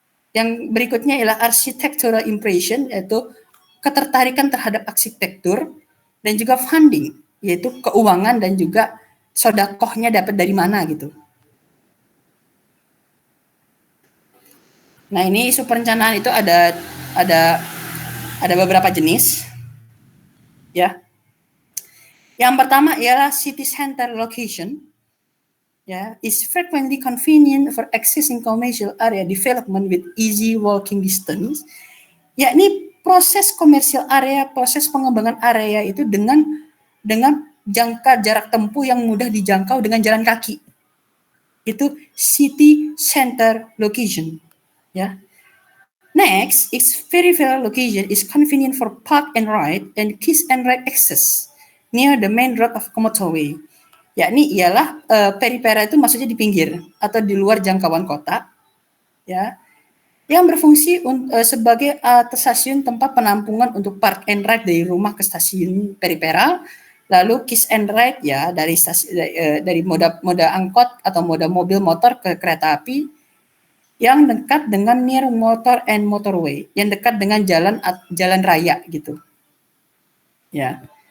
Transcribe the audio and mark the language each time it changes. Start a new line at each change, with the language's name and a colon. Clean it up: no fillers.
Indonesian: Yang berikutnya ialah
English: architectural impression,
Indonesian: yaitu ketertarikan terhadap arsitektur, dan juga funding, yaitu keuangan dan juga sodakohnya dapat dari mana gitu. Nah, ini isu perencanaan itu ada beberapa jenis, ya. Yang pertama ialah
English: city center location. Ya, is frequently convenient for accessing commercial area development with easy walking distance.
Indonesian: Yakni proses komersial area, proses pengembangan area itu dengan jangka jarak tempuh yang mudah dijangkau dengan jalan kaki. Itu
English: city center location.
Indonesian: Ya.
English: Next, its peripheral location is convenient for park and ride and kiss and ride access near the main road of motorway.
Indonesian: Yakni ialah peripheral itu maksudnya di pinggir atau di luar jangkauan kota, ya, yang berfungsi sebagai stasiun tempat penampungan untuk
English: park and ride
Indonesian: dari rumah ke stasiun peripheral, lalu
English: kiss and ride
Indonesian: ya dari moda angkot atau moda mobil motor ke kereta api yang dekat dengan
English: near motor and motorway,
Indonesian: yang dekat dengan jalan raya gitu, ya.